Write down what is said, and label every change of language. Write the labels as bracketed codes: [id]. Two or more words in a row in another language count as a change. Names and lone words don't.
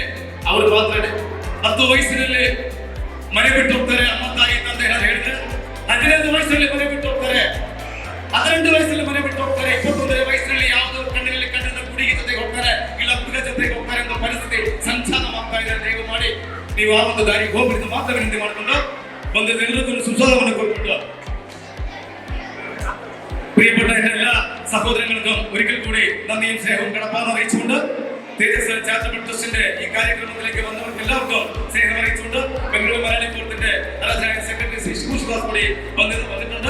[kn] ಅವರು ಮಾತ್ರ 10 ವಯಸ್ಸಿನಲ್ಲಿ ಮನೆ ಬಿಟ್ಟು ಹೋಗ್ತಾರೆ ಅಮ್ಮ ತಾಯಿ ತಂದೆ ಏನಾದ್ರು ಹೇಳಿದ್ರೆ, 15 ವಯಸ್ಸಲ್ಲಿ ಮನೆ ಬಿಟ್ಟು ಹೋಗ್ತಾರೆ, 18 ವಯಸ್ಸಲ್ಲಿ ಮನೆ ಬಿಟ್ಟು ಹೋಗ್ತಾರೆ, 21 ವಯಸ್ಸಿನಲ್ಲಿ ಯಾವುದೋ ಕಣ್ಣಿನಲ್ಲಿ ಕಣ್ಣಿನ ಹುಡುಗಿ ಜೊತೆಗೆ ಹೋಗ್ತಾರೆ, ಇಲ್ಲ ಹುಡುಗ ಜೊತೆಗೆ ಹೋಗ್ತಾರೆ ಅನ್ನೋ ಪರಿಸ್ಥಿತಿ ಸಂಚಾರವಾಗ್ತಾ ಇದೆ. ದಯವು ಮಾಡಿ ನೀವು ಆ ಒಂದು ದಾರಿಗೆ ಹೋಗ್ಬಿಟ್ಟು ಮಾತ್ರ ವಿನಂತಿ ಮಾಡಿಕೊಂಡು ಬಂದೆಲ್ಲರಿಗೂ ಸುಸ್ವಾಗತವನ್ನು ಕೊಟ್ಬಿಟ್ಟು, [ml] പ്രിയപ്പെട്ട എല്ലാ സഹോദരങ്ങൾക്കും ഒരിക്കൽ കൂടി നന്ദിയും സ്നേഹവും കടപ്പാടും അറിയിച്ചുകൊണ്ട് തേജസ് ചാരിറ്റബിൾ ട്രസ്റ്റിന്റെ ഈ കാര്യക്രമത്തിലേക്ക് വന്നവർക്ക് എല്ലാവർക്കും സ്നേഹം അറിയിച്ചുകൊണ്ട് ബംഗളൂരു മലയാളി ഫോറത്തിന്റെ ആരാധനായ സെക്രട്ടറി ശ്രീ ശിവദാസ് കൂടി വന്നിട്ടുണ്ട്.